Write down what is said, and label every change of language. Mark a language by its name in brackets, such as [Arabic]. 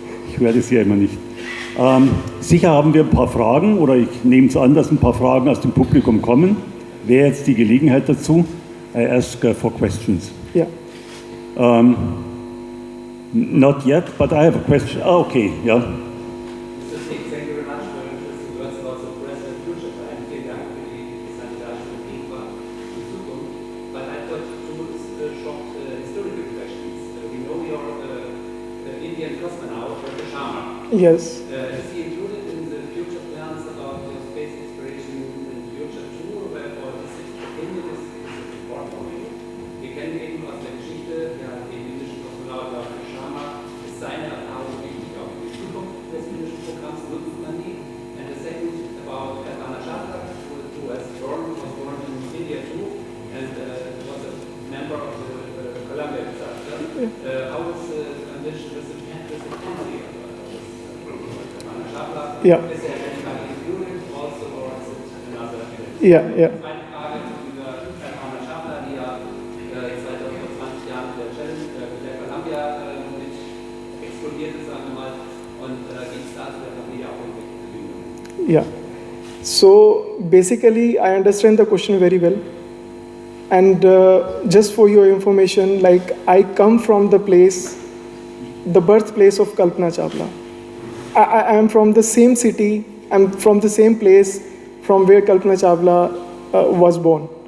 [German] Ich höre das ja immer nicht. Sicher haben wir ein paar Fragen, oder ich nehme es an, dass ein paar Fragen aus dem Publikum kommen. Wäre jetzt die Gelegenheit dazu? [English] I ask for questions. Yeah. Not yet, but I have a question. Okay, yeah. Mr. Singh, thank you very much for your interesting words about the present and future time. [German] Vielen Dank für die interessante Darstellung Gegenwart und Zukunft. [English] But I've got two short historical questions. We know you're Indian cosmonaut, Dr. Sharma. Yes. Is he included in the future plans about your space exploration in the future too, or this opinion is important for you? [German] Wir kennen eben aus der Geschichte, ja, den indischen Kosmonaut Dr. Sharma, ist seine Erfahrung wichtig auch für die Zukunft des indischen Programms, nutzt man die? [English] And the second about Anachata, who was born in India too, and was a member of the Columbia disaster. How was the condition with the family of Anachata? Yeah. Is there anybody included also, or is it another case? Yeah, yeah. [German] Eine Frage über Anachata, die ja seit vor 20 Jahren mit der Columbia mit explodiert ist, sagen wir mal, und wie es da zu der Familie auch entwickelt. Yeah. [English] So basically, I understand the question very well. And just for your information, like I come from the place, the birthplace of Kalpana Chawla. I am from the same city, I'm from the same place from where Kalpana Chawla was born.